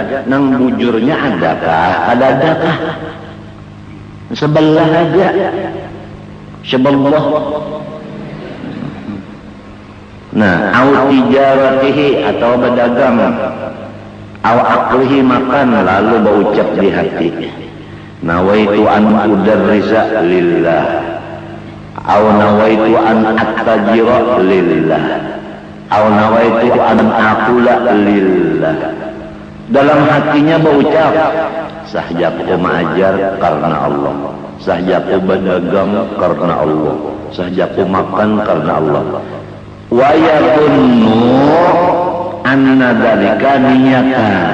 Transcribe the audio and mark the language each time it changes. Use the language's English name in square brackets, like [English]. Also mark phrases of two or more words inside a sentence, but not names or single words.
[Banjar] Nang bujurnya adakah? Adakah? Sebelah aja. Sebelah. Nah, [Arabic] أو تجارته [Banjar] atau berdagang, [Arabic] أو أكله [Banjar] makan lalu berucap di hati. [Arabic] نويت أن أدرس لله. أو نويت أن أتجر لله. أو نويت أن أقول لله. [Banjar] Dalam hatinya berucap, sahjaku mengajar karena Allah, sahjaku berdagang karena Allah, sahjaku makan karena Allah. [Arabic] ويكون أن ذلك نية.